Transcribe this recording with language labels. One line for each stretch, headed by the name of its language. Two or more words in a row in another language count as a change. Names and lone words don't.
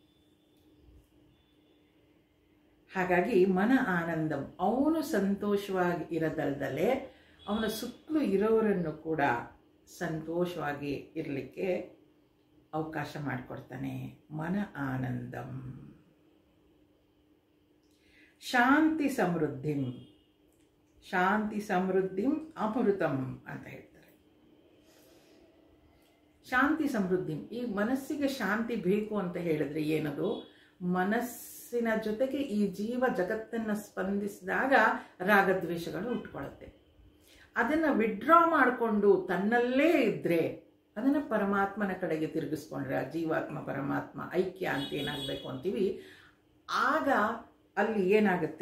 Kannada: ಹಾಗಾಗಿ
Sanskrit: ಮನ ಆನಂದಂ,
Kannada: ಅವನು ಸಂತೋಷವಾಗಿ ಇರೋದಲ್ದಲೇ ಅವನ ಸುತ್ತಲೂ ಇರೋರನ್ನು ಕೂಡ ಸಂತೋಷವಾಗಿ ಇರಲಿಕ್ಕೆ ಅವಕಾಶ ಮಾಡಿಕೊಡ್ತಾನೆ.
Sanskrit: ಮನ ಆನಂದಂ. ಶಾಂತಿ ಸಮೃದ್ಧಿಂ, ಶಾಂತಿ ಸಮೃದ್ಧಿಂ ಅಮೃತಂ
Kannada: ಅಂತ ಹೇಳ್ತಾರೆ.
Sanskrit: ಶಾಂತಿ ಸಮೃದ್ಧಿಂ,
Kannada: ಈ ಮನಸ್ಸಿಗೆ ಶಾಂತಿ ಬೇಕು ಅಂತ ಹೇಳಿದ್ರೆ ಏನದು? ಮನಸ್ಸಿನ ಜೊತೆಗೆ ಈ ಜೀವ ಜಗತ್ತನ್ನು ಸ್ಪಂದಿಸಿದಾಗ ರಾಗದ್ವೇಷಗಳು ಹುಟ್ಕೊಳ್ಳುತ್ತೆ. ಅದನ್ನು ವಿಡ್ರಾ ಮಾಡಿಕೊಂಡು ತನ್ನಲ್ಲೇ ಇದ್ದರೆ, ಅದನ್ನು ಪರಮಾತ್ಮನ ಕಡೆಗೆ ತಿರುಗಿಸ್ಕೊಂಡ್ರೆ, ಆ ಜೀವಾತ್ಮ ಪರಮಾತ್ಮ ಐಕ್ಯ ಅಂತ ಏನಾಗಬೇಕು ಅಂತೀವಿ, ಆಗ ಅಲ್ಲಿ ಏನಾಗುತ್ತೆ?